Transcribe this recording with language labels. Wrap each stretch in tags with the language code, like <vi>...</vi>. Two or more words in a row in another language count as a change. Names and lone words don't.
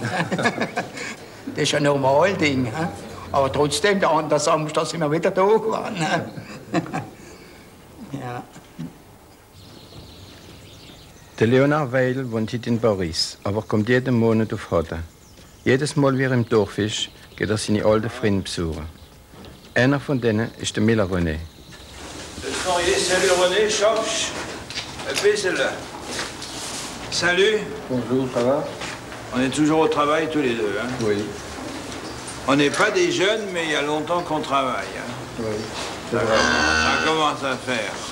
<de>Das ist ein normales Ding. Aber trotzdem, der andere Samstag sind wir wieder da gewesen. Ja. Der Leonard Weil wohnt heute in Paris, aber kommt jeden Monat auf Hotte. Jedes Mal, wie er im Dorf ist, geht er seine alten Freunde besuchen. Einer von denen ist der Miller René.</de> <fr>Salut René, Schopsch. Un bisschen là. Salut. Bonjour, ça va? On est toujours au travail tous les deux, hein? Oui. On n'est pas des jeunes, mais il y a longtemps qu'on travaille, hein? Oui. Ça commence à faire.</fr>